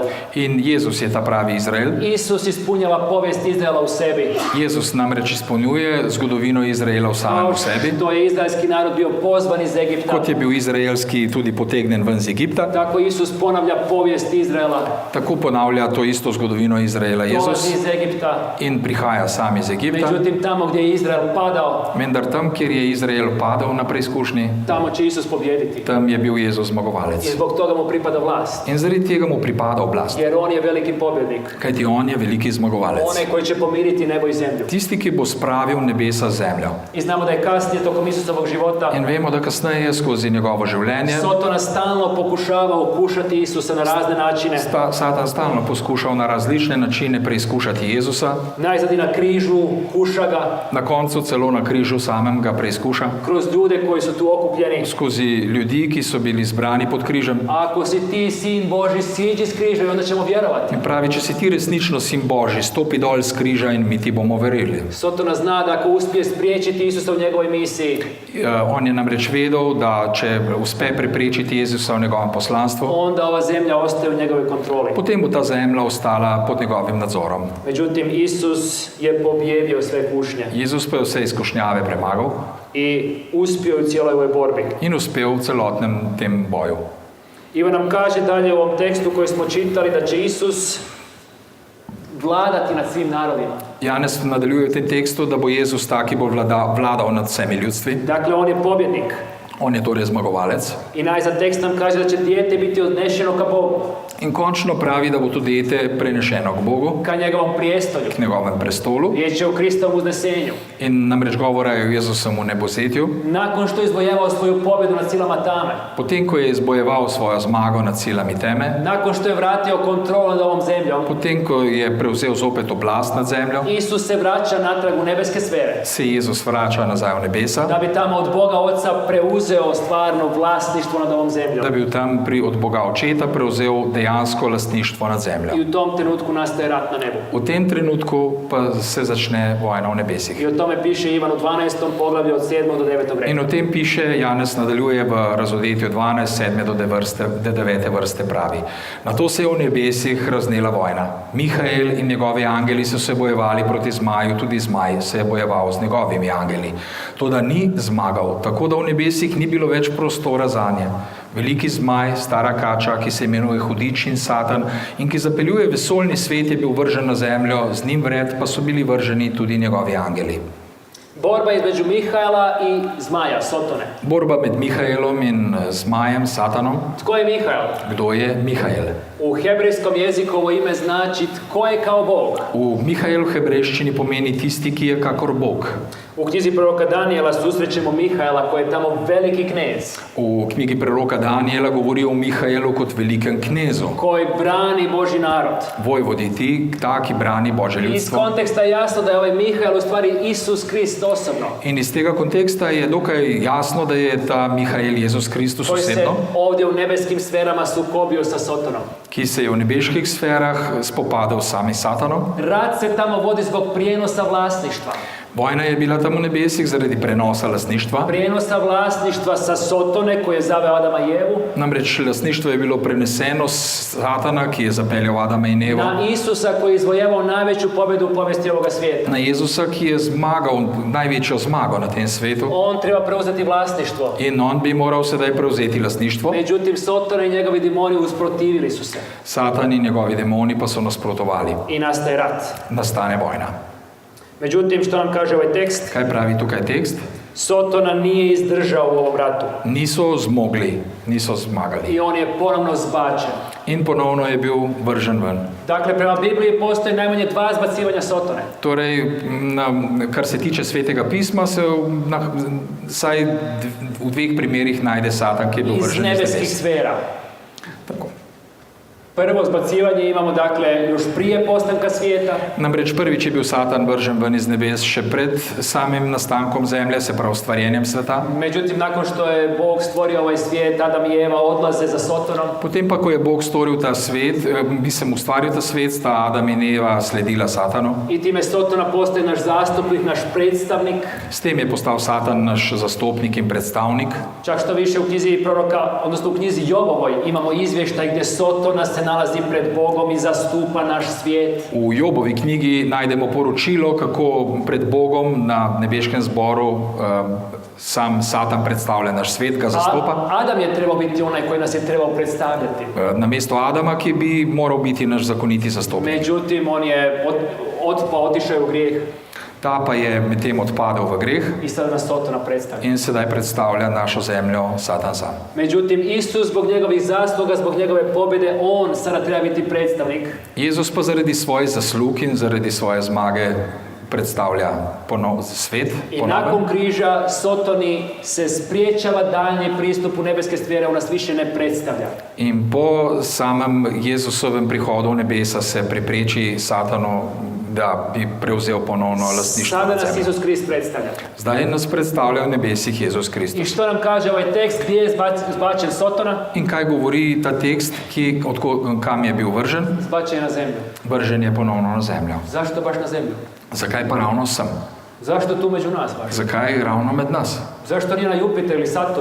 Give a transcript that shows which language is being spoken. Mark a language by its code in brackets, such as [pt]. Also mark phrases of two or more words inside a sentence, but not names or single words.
[sl] In Jezus je ta pravi Izrael. [hr] Isus ispunjava povijest Izraela u sebi. [sl] Jezus namreč izpolnjuje zgodovino Izraela v samem v sebi. [hr] To je izraelski narod bio pozvan iz Egipta. [sl] Kot je bil izraelski tudi potegnen ven iz Egipta, [hr] Tako Isus ponavlja povijest Izraela. [sl] tako ponavlja to isto zgodovino Izraela [hr] Dolazi Jezus iz Egipta. [sl] in prihaja sam iz Egipta. [hr] Međutim, tamo gdje je Izrael padao, [sl] Vendar tam, kjer je Izrael padal na preizkušnji, [hr] tamo će Isus pobijediti. [sl] tam je bil Jezus [hr] I [sl] zmagovalec. [hr] zbog toga mu pripada vlast. [sl] In zaradi tega mu pripada oblast, [hr] Jer on je veliki pobjednik. [sl] kajti on je veliki zmagovalec. [hr] Onaj koji će pomiriti nebo i zemlju. [sl] Tisti, ki bo spravil nebesa z zemljo. [hr] I znamo da je kasnije tokom Isusovog života [sl] In vemo, da kasneje skozi njegovo življenje [hr] Sotona stalno pokušava ukušati Isusa na razne načine. [sl] Satan stalno poskušal na različne načine preizkušati Jezusa. [hr] Najzad i na križu, kuša ga, [sl] Na koncu celo na križu samem ga preizkuša. [hr] kroz ljude koji su tu okupljeni. [sl] Skozi ljudi, ki so bili zbrani pod križem. [hr] Ako si ti sin Božji, siđi s križa i onda ćemo vjerovati. [sl] In pravi, če si ti resnično sin Božji, stopi dol z križa in mi ti bomo verili. [hr] Sotona zna da ako uspije spriječiti Isusa u njegovoj misiji, [sl] On je namreč vedel, da če uspe preprečiti Jezusa v njegovem poslanstvu, [hr] onda ova zemlja ostaje u njegovoj kontroli. [sl] potem bo ta zemlja ostala pod njegovim nadzorom. [hr] Međutim, Isus je pobjedio sve kušnje [sl] Jezus pa je vse izkušnjave premagal [hr] i uspio u cijeloj ovoj borbi. [sl] in uspel v celotnem tem boju. [hr] Ivan nam kaže dalje u ovom tekstu koji smo čitali da će Isus vladati nad svim narodima. [sl] Janez nadaljuje v tem tekstu, da bo Jezus ta, ki bo vladal nad vsemi ljudstvi. [hr] Dakle, on je pobjednik. [sl] On je torej zmagovalec. [hr] I najzad tekst nam kaže da će dijete biti odnešeno ka Bogu, [sl] In končno pravi, da bo to dete prenešeno k Bogu, [hr] ka njegovom prijestolju. [sl] k njegovem prestolu. [hr] Riječ je o Kristovom uznesenju. [sl] In namreč govora je o Jezusovem nepozetju. [hr] Nakon što je izvojevao svoju pobjedu nad silama tame, [sl] Potem, ko je izbojeval svojo zmago nad silami teme, [hr] nakon što je vratio kontrolu nad ovom zemljom, [sl] potem, ko je prevzel zopet oblast nad zemljo, [hr] Isus se vraća natrag u nebeske sfere, [sl] se Jezus vrača nazaj v nebesa, [hr] da bi tamo od Boga Oca preuzeo stvarno vlasništvo nad ovom zemljom. [sl] da bi tam od Boga Očeta prevzel dejansko lastništvo nad zemljo. [hr] I u tom trenutku nastaje rat na nebu. [sl] V tem trenutku pa se začne vojna v nebesih. [hr] I o tome piše Ivan u 12. poglavlju od 7. do 9. [sl] In reda. o tem piše, Janez nadaljuje v razodetju 12, 7. do 9. vrste pravi. Nato se je v nebesih raznela vojna. Mihael in njegovi angeli so se bojevali proti zmaju, tudi zmaj se je bojeval z njegovimi angeli. Toda ni zmagal, tako da v nebesih ni bilo več prostora zanje. Veliki zmaj, stara kača, ki se imenuje Hudič in Satan in ki zapeljuje vesoljni svet, je bil vržen na zemljo, z njim vred pa so bili vrženi tudi njegovi angeli. [hr] Borba između Mihaela i zmaja, Sotone. [sl] Borba med Mihaelom in zmajem, Satanom. [hr] Tko je Mihael? [sl] Kdo je Mihael? [hr] U hebrejskom jeziku ovo ime znači tko je kao Bog. [sl] V Mihaelu hebrejščini pomeni tisti, ki je kakor Bog. [hr] U knjizi proroka Danijela susrećemo Mihaela koji je tamo veliki knez, [sl] V knjigi preroka Danijela govori o Mihaelu kot velikem knezu, [hr] koji brani Božji narod. [sl] vojvodi ta, ki brani Božje [hr] I iz [sl] ljudstvo. [hr] konteksta je jasno da je ovaj Mihael u stvari Isus Krist osobno, [sl] In iz tega konteksta je dokaj jasno, da je ta Mihael Jezus Kristus [hr] koji se [sl] osebno, [hr] ovdje u nebeskim sferama sukobio sa Sotonom. [sl] ki se je v nebeških sferah spopadal s samim Satanom. [hr] Rat se tamo vodi zbog prijenosa vlasništva. [sl] Vojna je bila tam v nebesih zaradi prenosa lastništva. [hr] Prijenosa vlasništva sa Sotone koji je zaveo Adama i Evu [sl] Namreč lastništvo je bilo preneseno s Satana, ki je zapeljal Adama in Evo, [hr] na Isusa koji je izvojevao najveću pobjedu u povijesti ovoga svijeta. [sl] na Jezusa, ki je zmagal največjo zmago na tem svetu. [hr] On treba preuzeti vlasništvo. [sl] In on bi moral sedaj prevzeti lastništvo. [hr] Međutim, Sotona i njegovi demoni usprotivili su se [sl] Satan in njegovi demoni pa so nasprotovali. [hr] i nastaje rat. [sl] Nastane vojna. [hr] Međutim, što nam kaže ovaj tekst? [sl] Kaj pravi tukaj tekst? [hr] Sotona nije izdržao u ovom ratu [sl] Niso zmogli, niso zmagali. [hr] i on je ponovno zbačen. [sl] In ponovno je bil vržen ven. [hr] Dakle, prema Bibliji postoji najmanje 2 zbacivanja Sotone. [sl] Torej, kar se tiče Svetega pisma, se vsaj v 2 primerih najde Satan, ki je bil [hr] Iz [sl] vržen iz [hr] nebeskih [sl] nebes. [hr] sfera. Tako. Prvo zbacivanje imamo dakle još prije postanka svijeta. [sl] Namreč prvič je bil Satan vržen ven iz nebes še pred samim nastankom zemlje, se pravi stvarjenjem sveta. [hr] Međutim, nakon što je Bog stvorio ovaj svijet, Adam i Eva odlaze za Sotonom. [sl] Potem pa, ko je Bog stvoril ta svet, ustvaril ta svet, sta Adam in Eva sledila Satanu. [hr] I time Sotona postaje naš zastupnik, naš predstavnik. [sl] S tem je postal Satan naš zastopnik in predstavnik. [hr] Čak što više u knjizi proroka, odnosno u knjizi Jobovoj imamo izvještaj gdje Sotona se nalazi pred Bogom i zastupa naš svijet. [sl] V Jobovi knjigi najdemo poročilo, kako pred Bogom na nebeškem zboru sam Satan predstavlja naš svet, ga zastopa. [hr] Adam je trebao biti onaj koji nas je trebao predstavljati. [sl] Namesto Adama, ki bi moral biti naš zakoniti zastopnik. [hr] Međutim, on je otišao je u grijeh [sl] Ta pa je medtem odpadel v greh [hr] i sada nas Sotona predstavlja. [sl] in sedaj predstavlja našo zemljo Satan sam. [hr] Međutim, Isus zbog njegovih zasluga, zbog njegove pobjede, on sada treba biti predstavnik. [sl] Jezus pa zaradi svojih zaslug in zaradi svoje zmage predstavlja svet. [hr] I nakon križa Sotoni se spriječava daljnji pristup u nebeske sfere, on nas više ne predstavlja. [sl] In po samem Jezusovem prihodu v nebesa se prepreči Satanu, da bi prevzel ponovno lastništvo [hr] Sada [sl] nad [hr] nas [sl] zemljo. [hr] Isus Krist predstavlja. [sl] Zdaj nas predstavlja v nebesih Jezus [hr] I [sl] Kristus. [hr] što nam kaže ovaj tekst, gdje je zbačen Sotona? [sl] In kaj govori ta tekst, kam je bil vržen? [hr] Zbačen je na zemlju. [sl] Vržen je ponovno na zemljo. [hr] Zašto baš na zemlju? [sl] Zakaj pa ravno sem? [hr] Zašto tu među nas baš? [sl] Zakaj ravno med nas? [hr] Zašto nije na Jupiter ili Saturn?